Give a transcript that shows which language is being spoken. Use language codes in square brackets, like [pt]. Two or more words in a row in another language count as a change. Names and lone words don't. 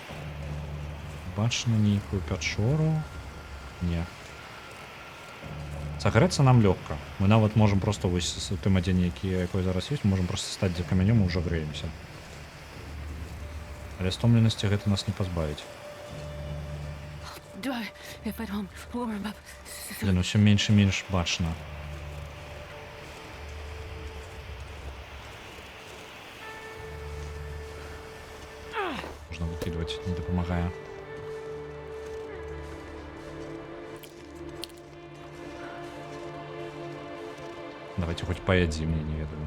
[be] Бачна нейкую пячору? Не. Сагрэцца нам лёгка. Мы нават можам просто вось з тым адзенне, якое зараз ёсць, можам просто стаць за камянём і ўжо грэемся. Але стомленасці гэта нас не пазбавіць. [en] Die if I don't warm up. [be] Блин, усё менш і менш бачна. Можна выкидывать, не дапамагае. [ru] Давайте хоть [be] поядзім, мне не ведаю.